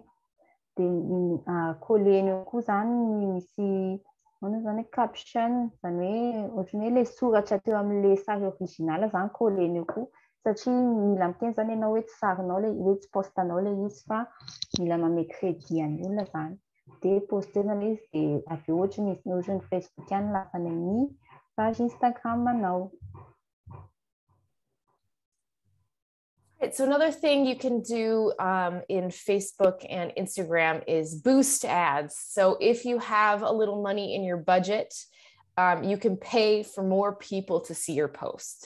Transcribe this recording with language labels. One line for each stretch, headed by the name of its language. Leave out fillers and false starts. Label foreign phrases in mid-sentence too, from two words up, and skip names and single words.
Malagasy: Dia collena eo koa zany misy zany caption, zany hoe ohatrany hoe ilay soratra teo amin'ilay sary original zany collena eo koa, satria mila miteny zany ianao hoe tsy sarinao hoe tsy postanao ilay izy, fa mila manome crédit any olona zany. Dia postena ilay izy, dia avy eo ohatran'ny Facebook ihany lafany amin'ny page Instagram anao.
English: Right, so another thing you can do in Facebook and Instagram is boost ads. So if you have a little money in your budget, you can pay for more people to see your post.